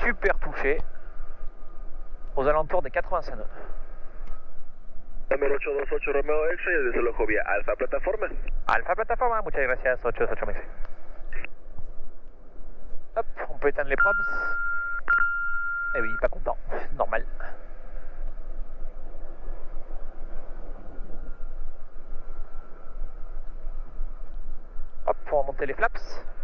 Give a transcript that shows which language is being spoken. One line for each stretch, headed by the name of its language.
French: approcher aux alentours des 85 nœuds.
Spanish: Número 828 Romeo X-Ray, el desalojo vía Alfa Plataforma. Alpha Plataforma, muchas gracias, 828 Maxi.
French: Hop, on peut éteindre les props. Eh oui, pas content, normal. Hop, on va monter les flaps.